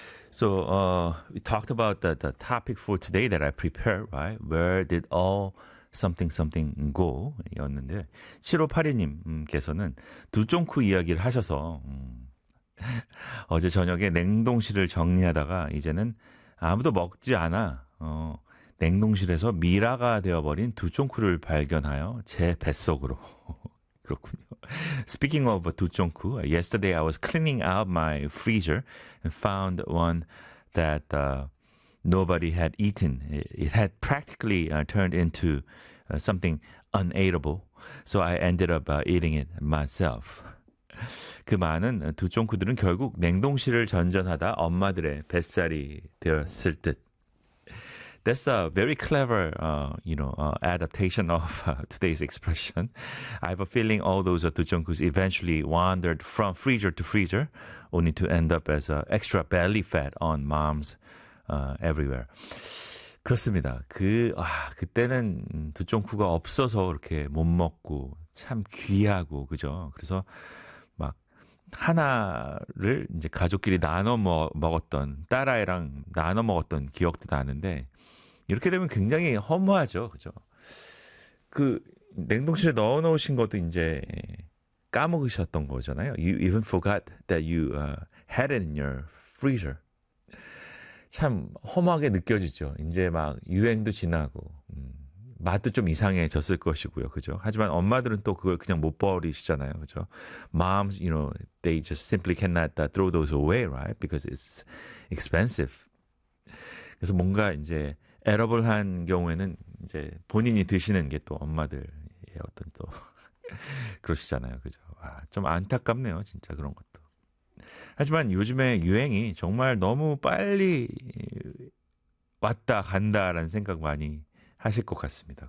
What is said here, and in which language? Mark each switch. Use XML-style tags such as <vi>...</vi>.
<en>So we talked about the topic for today that I prepared, right? Where did all something something go?</en> <ko>였는데 7582님께서는 두종쿠 이야기를 하셔서 어제 저녁에 냉동실을 정리하다가 이제는 아무도 먹지 않아 냉동실에서 미라가 되어버린 두종쿠를 발견하여 제 뱃속으로 그렇군요.</ko> <en>Speaking of 두종쿠, yesterday I was cleaning out my freezer and found one that nobody had eaten. It had practically turned into something unedible. So I ended up eating it myself.</en> <ko>그 많은 두종쿠들은 결국 냉동실을 전전하다 엄마들의 뱃살이 되었을 듯.</ko> <en>That's a very clever, adaptation of today's expression. I have a feeling all those Dujongkus eventually wandered from freezer to freezer, only to end up as extra belly fat on moms everywhere.</en> <ko>그렇습니다. 그때는 두종쿠가 없어서 이렇게 못 먹고 참 귀하고 그죠? 그래서 막 하나를 이제 가족끼리 나눠 먹었던 딸아이랑 나눠 먹었던 기억도 나는데. 이렇게 되면 굉장히 허무하죠, 그죠? 그 냉동실에 넣어놓으신 것도 이제 까먹으셨던 거잖아요.</ko> <en>You even forgot that you had it in your freezer.</en> <ko>참 허무하게 느껴지죠. 이제 막 유행도 지나고 맛도 좀 이상해졌을 것이고요, 그죠? 하지만 엄마들은 또 그걸 그냥 못 버리시잖아요, 그죠?</ko> <en>Moms, you know, they just simply cannot throw those away, right? Because it's expensive.</en> <ko>그래서 뭔가 이제 edible한 경우에는 이제 본인이 드시는 게 또 엄마들의 어떤 또 그러시잖아요. 그죠? 와, 좀 안타깝네요. 진짜 그런 것도. 하지만 요즘에 유행이 정말 너무 빨리 왔다 간다라는 생각 많이 하실 것 같습니다.</ko>